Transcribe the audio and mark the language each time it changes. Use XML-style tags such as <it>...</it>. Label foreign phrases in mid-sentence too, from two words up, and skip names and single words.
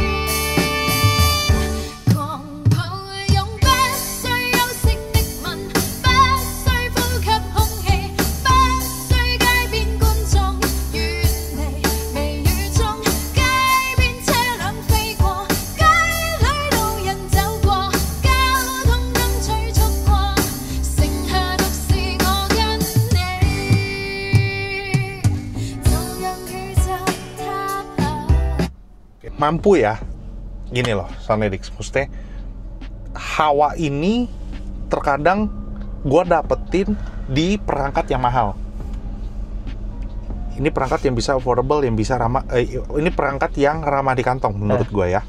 <yue>狂抱擁不需休息的吻，不需呼吸空氣，不需街邊觀眾，遠離微雨中，街邊車輛飛過，街裏路人走過，交通燈催促過，剩下獨是我跟你，就讓宇宙塌下。</yue> <id>Mampu ya. Gini loh, Soundlyrics. Maksudnya hawa ini terkadang gue dapetin di perangkat yang mahal. Ini perangkat yang bisa affordable, yang bisa ramah. Ini perangkat yang ramah di kantong menurut gue ya.</id>